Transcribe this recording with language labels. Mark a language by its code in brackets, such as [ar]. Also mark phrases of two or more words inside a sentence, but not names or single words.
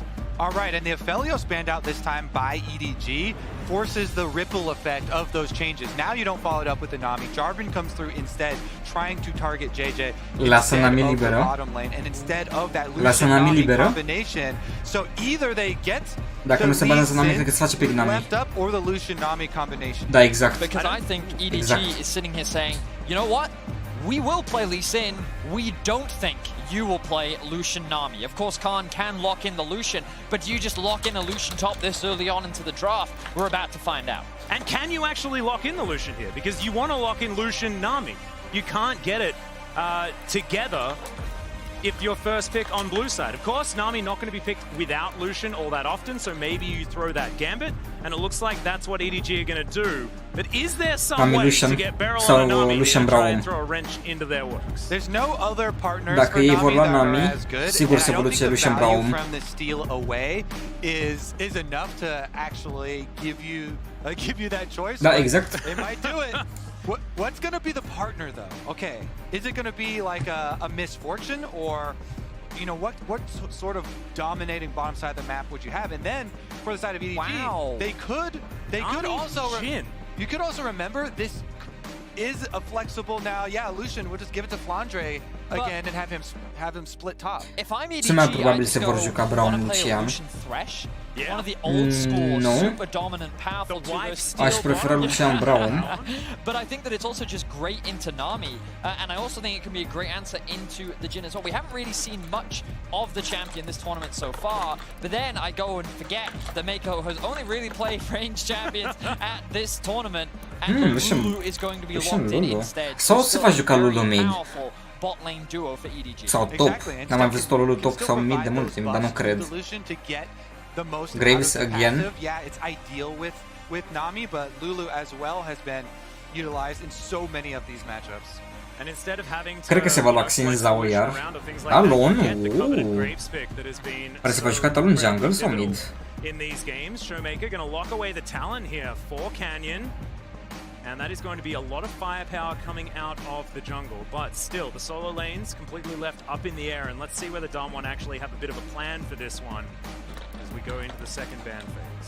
[en] All right, and the Aphelios banned out this time by EDG forces the ripple effect of those changes. Now you don't follow it up with the Nami. Jarvan comes through instead, trying to target JJ instead of the bottom lane, and instead of that Lucian-Nami combination. So either they get [ro] Dacă nu se banează Nami, cred că se face pic Nami. [en] left up or the Lucian-Nami combination. [ro] Da, exact. [en] Because I think EDG is sitting here saying, you know what? We will play Lee Sin. We don't think you will play Lucian Nami. Of course, Khan can lock in the Lucian, but do you just lock in a Lucian top this early on into the draft? We're about to find out. And can you actually lock in the Lucian here? Because you want to lock in Lucian Nami. You can't get it together if you're first pick on blue side. Of course, Nami not going to be picked without Lucian all that often, so maybe you throw that Gambit, and it looks like that's what EDG are going to do. But is there some way to get Beryl on Nami and try and throw a wrench into their works? There's no other partners [ro] Dacă [en] for [ro] ei vor Nami lua [en] that are Nami, as good, [ro] sigur [en] and [ro] se [en] I [ro] vor [en] don't [ro] duce [en] think the Lucian value Braum. from the steal away is enough to actually give you that choice. [ro] Da, exact. [en] They might do it. What's going to be the partner, though? Okay, is it going to be like a misfortune, or you know, what sort of dominating bottom side of the map would you have? And then for the side of EDG, they could also you could also remember this is a flexible now. Yeah, Lucian, we'll just give it to Flandre again and have him split top. If I'm EDG, [ro] Cel mai probabil [en] I [ro] se vor juca Braum Lucian. [en] One of the old school, super dominant, powerful duos. [ro] Aș prefera Lucian Braum. [en] But I think that it's also just great into Nami, and I also think it can be a great answer into the Jhin as well. We haven't really seen much of the champion this tournament so far, but then I go and forget that Mako has only really played range champions at this tournament, and Lulu is going to be locked in instead. [ro] Sau se va juca Lulu mid. [en] Bot lane duo for EDG. [ro] Sau top. N-am mai văzut o Lulu top sau mid de mult timp, dar nu cred. [en] Graves again. Yeah, it's ideal with Nami, but Lulu as well has been utilized in so many of these matchups. And instead of having to [ro] Cred că se va lua Xin Zhao iar. Alon? Pare să va juca Talon jungle sau mid? [en] In these games, Showmaker going to lock away the talent here for Canyon. And that is going to be a lot of firepower coming out of the jungle. But still, the solo lanes completely left up in the air. And let's see whether Damwon actually have a bit of a plan for this one as we go into the second ban phase.